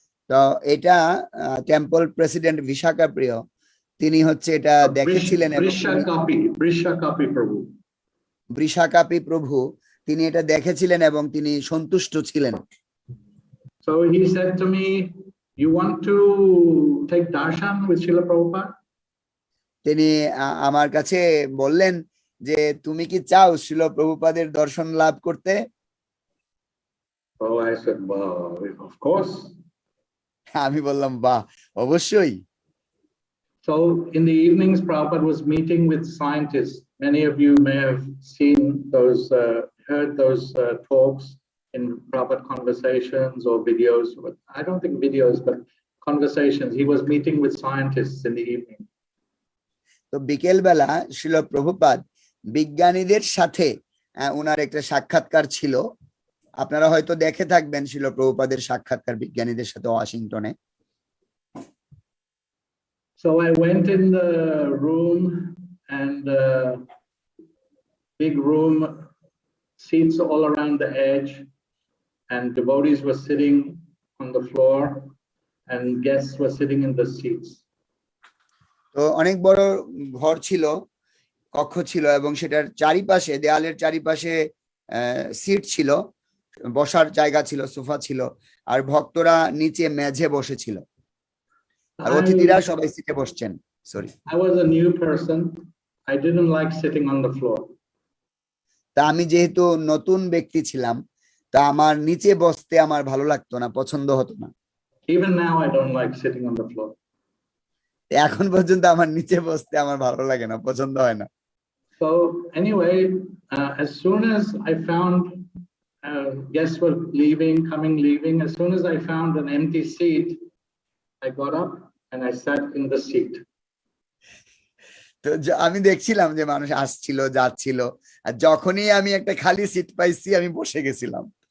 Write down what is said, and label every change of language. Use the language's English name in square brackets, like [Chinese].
[Bangla] তো এটা temple president Bishakha প্রিয়, তিনি হচ্ছে এটা দেখেছিলেন। Brishakapi Prabhu, বৃষাকাপি প্রভু, তিনি এটা দেখেছিলেন এবং তিনি সন্তুষ্ট ছিলেন। [English] So he said to me, you want to take darshan with Srila Prabhupada? [Bangla] তিনি আমার কাছে বললেন যে তুমি কি চাও শ্রীল প্রভুপাদের দর্শন লাভ করতে? [English] Oh, I said, well, of course. [Bangla] আমি বললাম বাহ, অবশ্যই। [English] So in the evenings, Prabhupada was meeting with scientists. Many of you may have seen those, heard those talks in Prabhupada conversations or videos. But I don't think videos, but conversations. He was meeting with scientists in the evening. [Bangla] তো বিকেল বেলা শ্রীল প্রভুপাদ বিজ্ঞানীদের সাথে ওনার একটা সাক্ষাৎকার ছিল। আপনারা হয়তো দেখে থাকবেন শ্রীল প্রভুপাদের সাক্ষাৎকার বিজ্ঞানীদের সাথে ওয়াশিংটনে। [English] So I went in the room and big room, seats all around the edge, and devotees were sitting on the floor and guests were sitting in the seats. [Bangla] তো অনেক বড় ঘর ছিল, কক্ষ ছিল, এবং সেটার চারিপাশে, দেয়ালের চারিপাশে সিট ছিল, বসার জায়গা ছিল, সোফা ছিল, আর ভক্তরা নিচে মেঝে বসেছিল, আর অতিথিরা সবাই সিটে বসছেন। [English] Sorry, I was a new person. I didn't like sitting on the floor. [Bangla] তা আমি যেহেতু নতুন ব্যক্তি ছিলাম, তা আমার নিচে বসতে আমার ভালো লাগতো না, পছন্দ হতো না। [English] Even now I don't like sitting on the floor. [Bangla] এখন পর্যন্ত আমার নিচে বসতে আমার ভালো লাগে না, পছন্দ হয় না। [English] So anyway, as soon as I found guests were leaving, leaving, as soon as I found an empty seat, I got up and I sat in the seat. [Bangla] তো আমি দেখছিলাম যে মানুষ আসছিল যাচ্ছিল, আর যখনই আমি একটা খালি সিট পাইছি আমি বসে গেছিলাম।